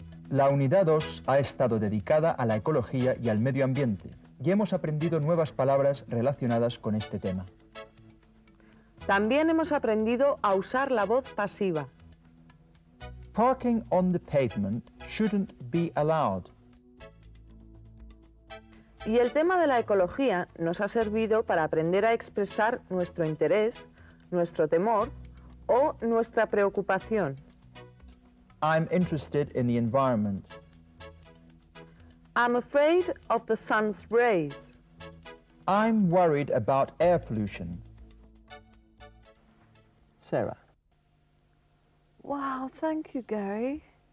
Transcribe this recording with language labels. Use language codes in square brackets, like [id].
[es] La Unidad 2 ha estado dedicada a la ecología y al medio ambiente, y hemos aprendido nuevas palabras relacionadas con este tema. También hemos aprendido a usar la voz pasiva. [en] Parking on the pavement shouldn't be allowed. [es] Y el tema de la ecología nos ha servido para aprender a expresar nuestro interés, nuestro temor o nuestra preocupación. [en] I'm interested in the environment. I'm afraid of the sun's rays. I'm worried about air pollution. Sarah. Wow, thank you, Gary.